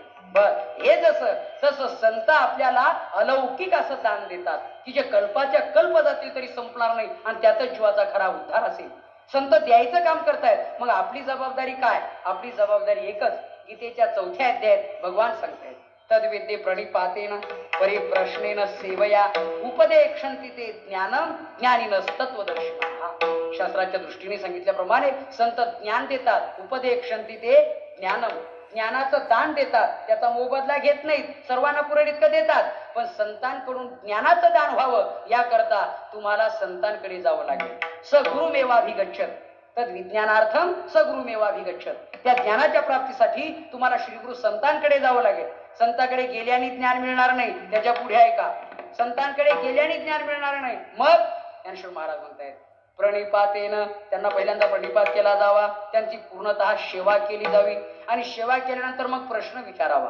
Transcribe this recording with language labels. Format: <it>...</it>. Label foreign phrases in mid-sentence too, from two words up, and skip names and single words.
<mr>बर हे जसं तसं संत आपल्याला अलौकिक असं दान देतात की जे कल्पाच्या कल्प जातील तरी संपणार नाही आणि त्यातच जीवाचा खरा उद्धार असेल. संत द्यायचं काम करतायत. मग आपली जबाबदारी काय? आपली जबाबदारी एकच. गीतेच्या 4थ्या अध्यायात भगवान सांगतायत</mr> <sa>तद्विद्ये प्रणिपातेन परिप्रश्नेन सेवया उपदेक्षन्ति ते ज्ञानम ज्ञानिनस्तत्वदर्शिनः.</sa> <mr>शास्त्राच्या दृष्टीने सांगितल्याप्रमाणे संत ज्ञान देतात.</mr> <sa>उपदेक्षन्ति ते ज्ञानम,</sa> <mr>ज्ञानाचं दान देतात. त्याचा मोबदला घेत नाहीत. सर्वांना पुरेल इतकं देतात. पण संतांकडून ज्ञानाचं दान व्हावं याकरता तुम्हाला संतांकडे जावं लागेल.</mr> <sa>स गुरुमेवाभिगच्छत तद विज्ञानार्थम स गुरुमेवाभिगच्छत.</sa> <mr>त्या ज्ञानाच्या प्राप्तीसाठी तुम्हाला श्रीगुरु संतांकडे जावं लागेल. संतांकडे गेल्याने ज्ञान मिळणार नाही. त्याच्या पुढे आहे का? संतांकडे गेल्याने ज्ञान मिळणार नाही. मग ज्ञानेश्वर महाराज म्हणतायत प्रणिपातेनं, त्यांना पहिल्यांदा प्रणिपात केला जावा, त्यांची पूर्णतः सेवा केली जावी आणि सेवा केल्यानंतर मग प्रश्न विचारावा.</mr>